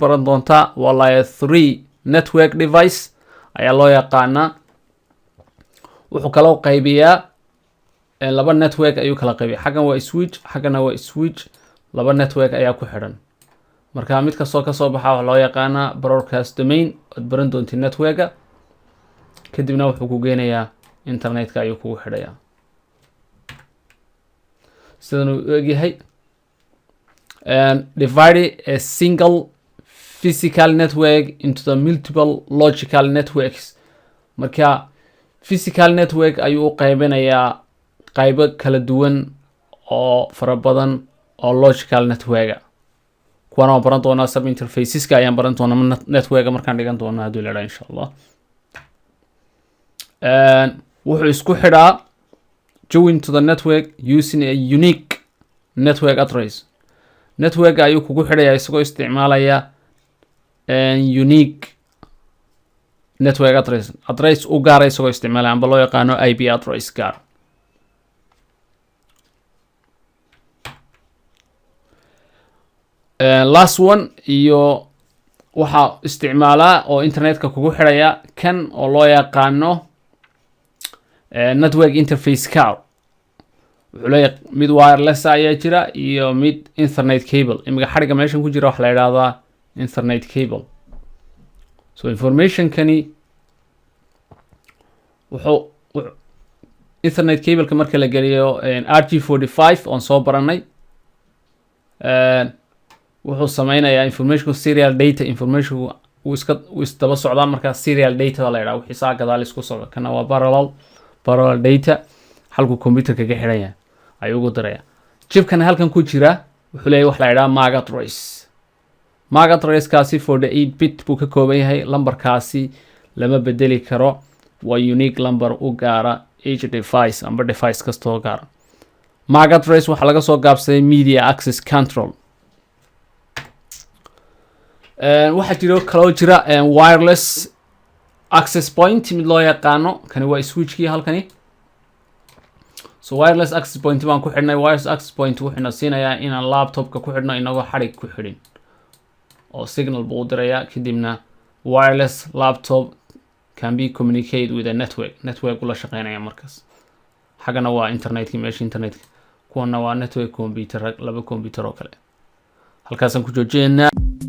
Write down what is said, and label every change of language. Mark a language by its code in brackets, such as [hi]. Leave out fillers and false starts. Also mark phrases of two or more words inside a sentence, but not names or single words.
[so] baran doontaa waa [en] layer 3 network device [so] ayaa loo yaqaanaa wuxuu kaloo qaybiyaa laba network ayuu kala qaybiya xaggan waa switch xaggana waa switch laba network ayaa ku xidhan marka mid kastoo kasoo baxa waxa loo yaqaanaa [en] broadcast domain [so] aad baran doonti networka kadibna wuxuu ku geynayaa internetka ayuu kugu xidhayaa sidan uu egyahay [en] divide a single physical network into the multiple logical networks [so] marka [en] physical network [so] ayuu u qaybinayaa qaybo kala duwan oo fara badan oo [en] logical networka [so] kuwana waan baran doonaa sub interfaceska ayaan baran doonaa networka markaan dhigan doonaa hadduu leedahay [ar] إن شاء الله [so] wuxuu isku xidhaa [en] join to the network using a unique network address [so] network ayuu kugu xidhayaa isagoo isticmaalaya [en] unique network address [so] u gaara isagoo isticmaalaya amba loo yaqaano [en] IP address [so] gaar [en] last one [so] iyo waxaa isticmaalaa oo internetka kugu xidhaya kan oo loo yaqaano [en] network interface card [so] wuxuu leeyahay mid wireless ayaa jira iyo mid [en] ethernet cable [so] imika xariga meeshan ku jira waxa la yidhahdaa [en] ethernet cable [so] so informationkani wuxuu [en] ethernet cableka [so] marka la geliyo RJ45 oon soo baranay wuxuu sameynayaa information [en] serial data [so] information uu isdaba socdaa markaa [en] serial data [so] la yidhaha wixii saa gadaal isku socda kana waa [en] parallel data [so] halkuu computerka ka xidhan yahay ayuu ugu diraya chipkana halkan ku jira wuxuu leeyahay wax la yidhaha [en] MAC address MAC addresskaasi [so] 48 bit buu ka kooban yahay. lambarkaasi lama bedeli karo, waa [en] unique number [so] u gaara [en] each device [so] amba device kastoo gaara. [en] MAC address [so] waxaa laga soo gaabsaday [en] media access control. [so] waxaa jiro kaloo jira [en] wireless access point [so] mid loo yaqaano. kani waa switchkii halkani. so [en] wireless access point [so] baan ku xidhnay. [en] wireless access point [so] wuxuuna siinayaa inaan laptopka ku xidhno inagoo xadhig ku xidhin, oo signal buu u dirayaa. kadibna [en] wireless laptop can be communicate with a network [so] ula shaqeynaya markaas. xaggana waa internetka, meesha internetka. kuwana waa [en] network computer, [so] laba computer oo kale. halkaasaan ku joojinaynaa.